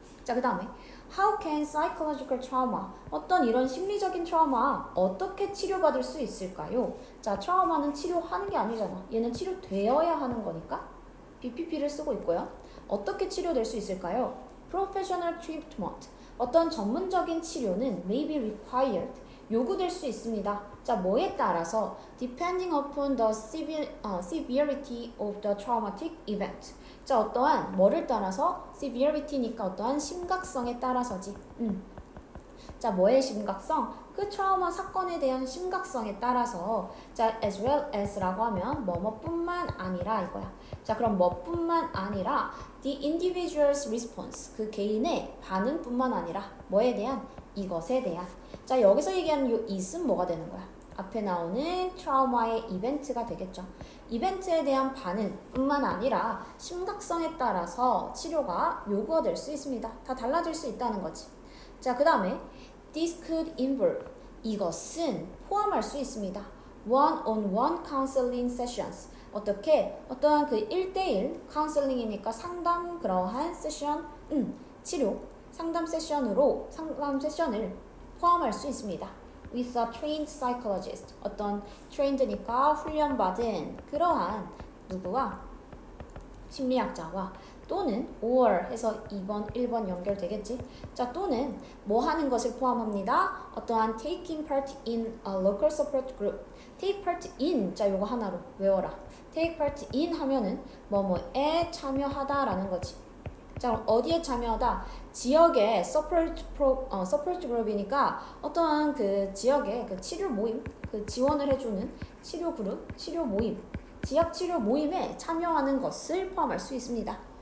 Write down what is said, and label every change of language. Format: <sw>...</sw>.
<ko>자, 그 다음에</ko> <en>How can psychological trauma,</en> <ko>어떤 이런 심리적인 트라우마 어떻게 치료받을 수 있을까요? 자, 트라우마는 치료하는 게 아니잖아. 얘는 치료되어야 하는 거니까 BPP를 쓰고 있고요. 어떻게 치료될 수 있을까요?</ko> <en>Professional treatment,</en> <ko>어떤 전문적인 치료는</ko> <en>may be required,</en> <ko>요구될 수 있습니다. 자, 뭐에 따라서</ko> <en>depending upon the severity of the traumatic event.</en> <ko>자, 어떠한 뭐를 따라서 severity니까 어떠한 심각성에 따라서지. 자, 뭐의 심각성? 그 트라우마 사건에 대한 심각성에 따라서 자, as well as라고 하면 뭐뭐뿐만 아니라 이거야. 자, 그럼 뭐뿐만 아니라</ko> <en>the individual's response,</en> <ko>그 개인의 반응뿐만 아니라 뭐에 대한? 이것에 대한. 자, 여기서 얘기하는 요 it은 뭐가 되는 거야? 앞에 나오는 트라우마의 이벤트가 되겠죠. 이벤트에 대한 반응뿐만 아니라 심각성에 따라서 치료가 요구가 될 수 있습니다. 다 달라질 수 있다는 거지. 자, 그 다음에</ko> <en>This could involve,</en> <ko>이것은 포함할 수 있습니다.</ko> <en>One-on-one counseling sessions, 어떻게?</en> <ko>어떠한 그 1대1 카운슬링이니까 상담 그러한 세션, 치료, 상담 세션을 포함할 수 있습니다.</ko> <en>With a trained psychologist,</en> <ko>어떤 trained니까 훈련받은 그러한 누구와? 심리학자와 또는 or 해서 2번, 1번 연결되겠지? 자, 또는 뭐 하는 것을 포함합니다.</ko> <en>어떠한 taking part in a local support group.</en> <ko>take part in, 자, 요거 하나로 외워라. take part in 하면은 뭐뭐에 참여하다라는 거지. 자, 그럼 어디에 참여하다? 지역의 support group이니까 어떠한 그 지역의 그 치료 모임, 그 지원을 해주는 치료 그룹, 치료 모임, 지역 치료 모임에 참여하는 것을 포함할 수 있습니다.</ko>